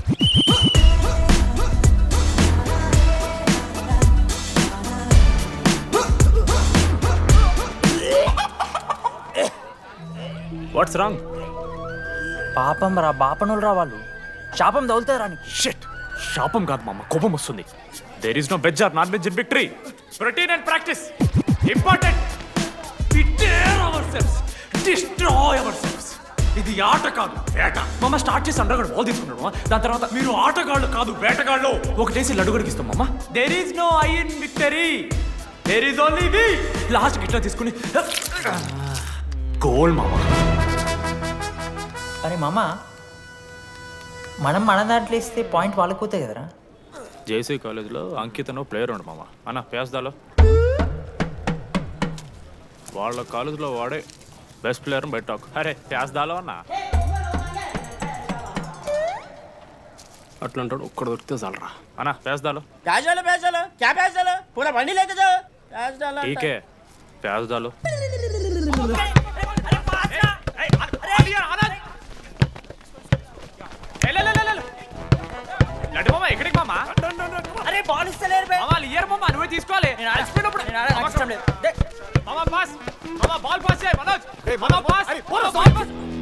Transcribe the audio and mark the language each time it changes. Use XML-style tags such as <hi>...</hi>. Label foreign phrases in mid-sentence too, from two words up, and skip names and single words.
<en>What's wrong?</en> <te>పాపం రా, బాపనులు రా వాళ్ళు. శాపం తగులుతుంది రాని.</te> <en>షిట్,</en> <te>శాపం కాదు మామ, కోపం వస్తుంది.</te> <en>There is no veg or non veg in victory. Routine and practice important. We dare ourselves, destroy ourselves.</en> <te>ఇది ఆట కాదు, వేట. మామ స్టార్ట్ చేసి అండర్గాడు బాల్ తీసుకున్నాడు. దాని తర్వాత మీరు ఆటగాళ్ళు కాదు వేటగాళ్ళు. ఒకటేసి లడ్డు గడిగిస్తాం మామ.</te> <en>There is no I in victory, there is only we.</en> <te>లాస్ట్ ఇట్లా తీసుకుని గోల్ మామ. అరే మామ, మనం మన దాంట్లో ఇస్తే పాయింట్ వాళ్ళకి పోతాయి కదరా. జేసీ కాలేజ్లో అంకితను ప్లేయర్ ఉండు మామ. అన్న పేస్దాలో వాళ్ళ కాలేజ్లో వాడే</te> <en>best player</en> <te>బయట టాక్. అరే పేస్దాలో అన్న. అట్లా అంటాడు ఒక్కడ దొరికితే చాలరా. అన్నా</te> <hi>प्याज डालो प्याज डालो क्या प्याज डालो पूरा बंडी लेके जाओ प्याज डालो ठीक है प्याज डालो</hi> <te>ఎక్కడికి మామా? అరే బాల్ ఇస్తలేరు బే మామా ఇయర్ మామా నువ్వే తీసుకోవాలి. నేను ఆడిపోయినప్పుడు నాకు ఇష్టం లేదు మామా పాస్ మామా</te> <en>ball pass</en> <te>చేయి మనోజ్. మామా</te> <en>pass ball pass.</en>